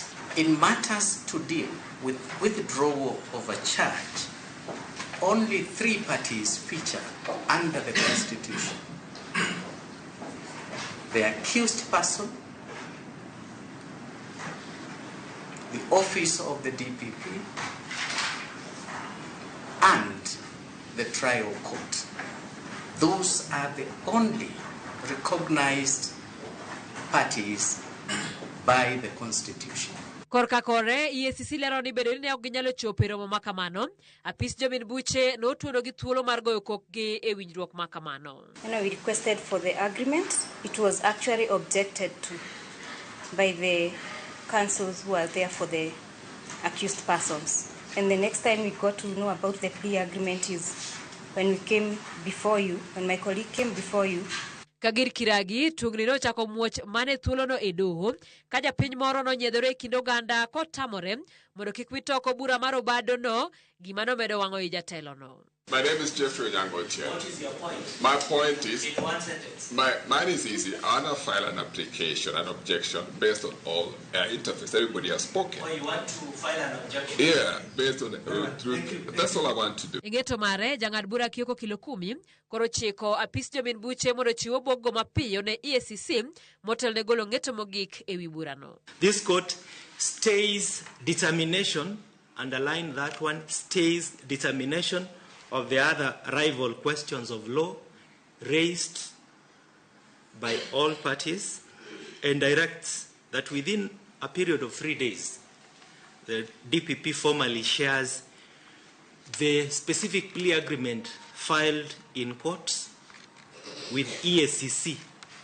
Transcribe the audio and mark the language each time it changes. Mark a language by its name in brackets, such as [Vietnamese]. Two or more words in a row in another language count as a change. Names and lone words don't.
[English] In matters to deal with withdrawal of a charge, only 3 parties feature under the Constitution: the accused person, the office of the DPP, and the trial court. Those are the only recognized parties by the Constitution. [Luo (Kenya and Tanzania)] Korka kore, EACC lero ni bedo ni ok ginyalo chopo e romo makamano. Apis jomin buche notuono gi thuolo mar goyo kokgi e winjruok makamano. [English] We requested for the agreement. It was actually objected to by the counsels who are there for the accused persons. And the next time we got to know about the plea agreement is when we came before you, when my colleague came before you. [Luo (Kenya and Tanzania)] Kagir Kiragi, tungni no chako muoch mane thuolo no e doho, ka japiny moro no nyiedhore e kind oganda kotamore mondo kik wito oko bura mar Obado no, gima nomedo wang'o i jatelo no. [English] My name is Jeffrey Onyango-Otieno. What is your point? My point is, in one sentence. Mine is easy. I want to file an application, an objection based on all interface. Everybody has spoken. Oh, you want to file an objection? Yeah, based on that's all I want to do. [Luo (Kenya and Tanzania)] Ingeto mare, jang'ad bura Kioko Kilokumi, koro chiko apis jomin buche mondo chiwo bogo mapiyo ne EACC motel ne golo ng'eto mogik e wi bura no. [English] This court stays determination, underline that one, stays determination of the other rival questions of law raised by all parties, and directs that within a period of 3 days, the DPP formally shares the specific plea agreement filed in court with EACC